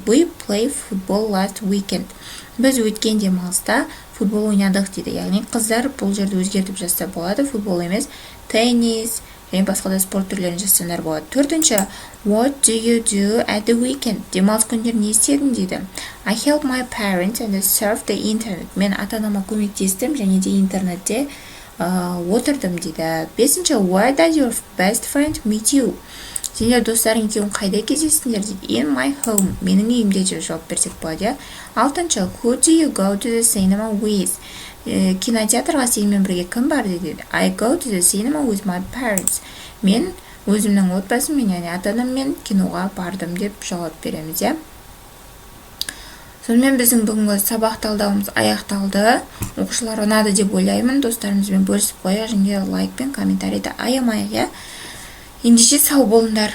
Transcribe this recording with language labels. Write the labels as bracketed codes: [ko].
[en] We play football last weekend. [kk] Біз өткен демалыста футбол ойнадық дейді. Яғни қыздар бұл жерді өзгертіп жазса болады. Футбол емес, теннис және басқа да спорт түрлерін жазсаңдар болады. Төртінші, [en] what do you do at the weekend? [kk] Демалыс күндері не істедің дейді. [en] I help my parents and surf the internet. [kk] Мен ата-анама көмектестім және де интернетте отырдым дейді. Бесінші, [en] where does your best friend meet you? [kk] Сендер достарың екеуің қайда кездестіңдер дейді. [en] In my home. [kk] Менің үйімде деп жауап берсек болады. Алтыншы, [en] who do you go to the cinema with? [kk] Кинотеатрға сенімен бірге кім бар дейді. [en] I go to the cinema with my parents. [kk] Мен өзімнің отбасыммен, яғни ата-анаммен киноға бардым деп жауап береміз. Сонымен біздің бүгінгі сабақ талдауымыз аяқталды. Оқушылар ұнады деп ойлаймын. Достарымызбен бөлісіп қояйық және лайк пен комментарийді аямайық. Ендеше сау болыңдар.